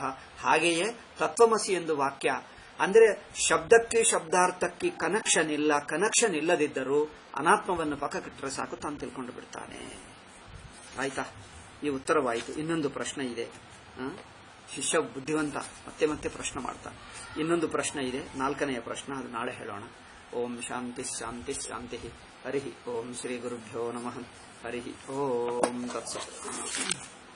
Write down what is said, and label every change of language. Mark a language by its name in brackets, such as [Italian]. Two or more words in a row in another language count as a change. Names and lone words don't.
[Kannada] ಹಾಗೆಯೇ ತತ್ವಮಸಿ ಎಂದು ವಾಕ್ಯ ಅಂದ್ರೆ ಶಬ್ದಕ್ಕೆ ಶಬ್ದಾರ್ಥಕ್ಕೆ ಕನೆಕ್ಷನ್ ಇಲ್ಲದಿದ್ದರೂ ಅನಾತ್ಮವನ್ನು ಪಕ್ಕಕ್ಕಿಟ್ಟರೆ ಸಾಕು, ತಾನು ತಿಳ್ಕೊಂಡು ಬಿಡ್ತಾನೆ. ಆಯ್ತಾ? ಈ ಉತ್ತರವಾಯಿತು. ಇನ್ನೊಂದು ಪ್ರಶ್ನೆ ಇದೆ. ಶಿಷ್ಯ ಬುದ್ಧಿವಂತ ಮತ್ತೆ ಮತ್ತೆ ಪ್ರಶ್ನೆ ಮಾಡ್ತಾನೆ. ಇನ್ನೊಂದು ಪ್ರಶ್ನೆ ಇದೆ, 4ನೆಯ ಪ್ರಶ್ನೆ, ಅದು ನಾಳೆ ಹೇಳೋಣ. [Sanskrit] ಓಂ ಶಾಂತಿ ಶಾಂತಿ ಶಾಂತಿ. ಹರಿ ಓಂ ಶ್ರೀ ಗುರುಭ್ಯೋ ನಮಃ. ಹರಿ ಓಂ ತತ್ಸತ್.